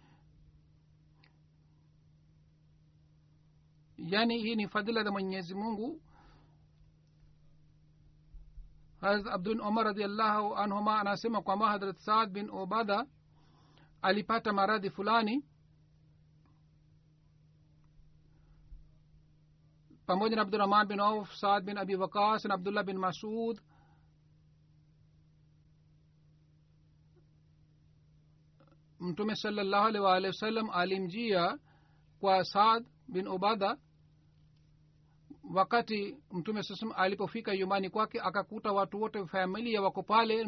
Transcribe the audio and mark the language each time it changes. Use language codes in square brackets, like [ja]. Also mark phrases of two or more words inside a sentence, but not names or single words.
[sw] Yani hii ni fadhila za Mwenyezi Mungu. Hazrat Abdul Umar [ar] رضي الله عنهما [sw] anasema kwamba Hazrat Saad bin Ubada alipata maradhi fulani pamoja na Abdurrahman bin Auf, Saad bin Abi Waqas na Abdullah bin Masud. Mtume [ar] صلى الله عليه وسلم [sw] alimjia kwa Saad bin Ubada. Wakati mtume sasa alipofika nyumbani kwake, akakuta watu wote familia wako pale.